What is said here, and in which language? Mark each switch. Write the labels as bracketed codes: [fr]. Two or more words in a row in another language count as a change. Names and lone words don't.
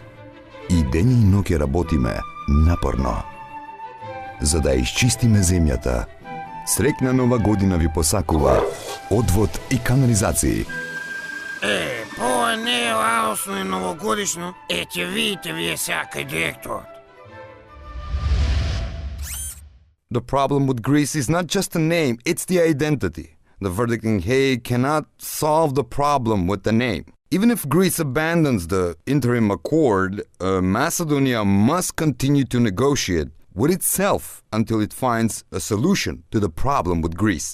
[mk] И ден и ноќе работиме напорно, за да исчистиме земјата. Срекна нова година ви посакува Одвод и канализации. Ова не е радосно и новогодишно. Ќе видите вие сега кај директорот. [en] The problem with Greece is not just a name, it's the identity. The verdict in Hague cannot solve the problem with the name. Even if Greece abandons the interim accord, Macedonia must continue to negotiate with itself until it finds a solution to the problem with Greece.